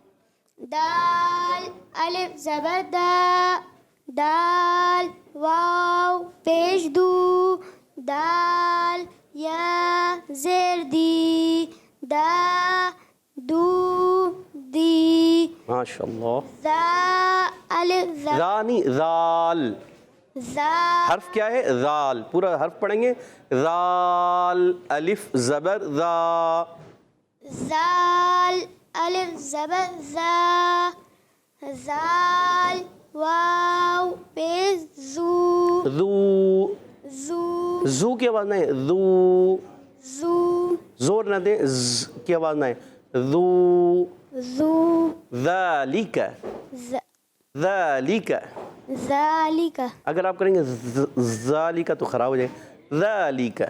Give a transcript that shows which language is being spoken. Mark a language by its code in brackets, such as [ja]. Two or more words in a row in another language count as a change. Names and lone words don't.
[ur] دال الف زبر دا دال واو پیش دو دال یا زیر دی دا دو دی. ماشاء اللہ. زا الف زبر ذا نہیں ذال. زا حرف کیا ہے؟ ذال. پورا حرف پڑھیں گے. ذال الف زبر ذا. زال الف زبر زا زال واو پیش زو ذو. زو زو کی آواز نہیں, ذو. زو زور نہ دیں, ز کی آواز نہیں. ذو. زو ذالک. ذالک. ذالک اگر آپ کریں گے ذالک تو خراب ہو جائے. ذالک.